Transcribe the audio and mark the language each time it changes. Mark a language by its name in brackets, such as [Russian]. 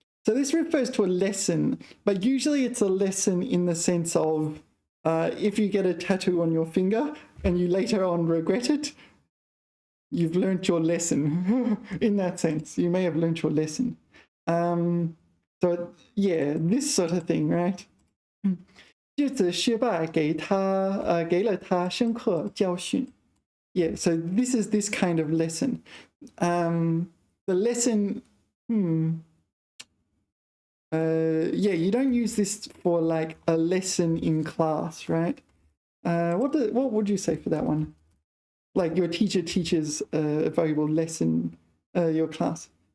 [English] So this refers to a lesson, but usually it's a lesson in the sense of if you get a tattoo on your finger and you later on regret it, you've learnt your lesson. In that sense, you may have learnt your lesson. So yeah, this sort of thing, right? [Chinese] 这次失败给了他深刻教训. [English] Yeah, so this is this kind of lesson. The lesson, yeah, you don't use this for like a lesson in class, right? What would you say for that one? Like your teacher teaches a valuable lesson, your class.